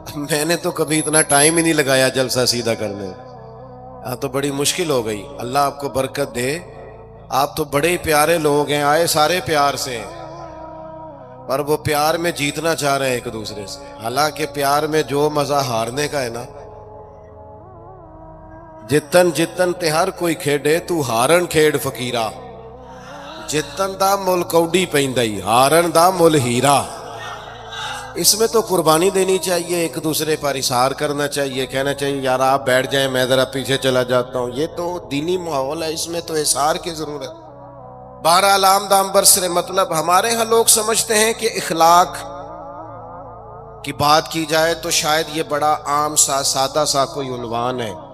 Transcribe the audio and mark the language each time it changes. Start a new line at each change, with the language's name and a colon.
Urdu: میں نے تو کبھی اتنا ٹائم ہی نہیں لگایا جلسہ سیدھا کرنے. ہاں تو بڑی مشکل ہو گئی. اللہ آپ کو برکت دے. آپ تو بڑے ہی پیارے لوگ ہیں، آئے سارے پیار سے ہیں، پر وہ پیار میں جیتنا چاہ رہے ہیں ایک دوسرے سے. حالانکہ پیار میں جو مزہ ہارنے کا ہے نا.
Punjabi: جتن جتن تے ہر کوئی کھیڈے تو ہارن کھیڈ فقیرا، جتن دا مل کوڈی پیندائی ہارن دا مل ہیرا.
Urdu: اس میں تو قربانی دینی چاہیے، ایک دوسرے پر اثار کرنا چاہیے، کہنا چاہیے یار آپ بیٹھ جائیں میں ذرا پیچھے چلا جاتا ہوں. یہ تو دینی ماحول ہے، اس میں تو اثار کی ضرورت. بہرحال عام دام برسر مطلب ہمارے ہاں لوگ سمجھتے ہیں کہ اخلاق کی بات کی جائے تو شاید یہ بڑا عام سا سادہ سا کوئی عنوان ہے.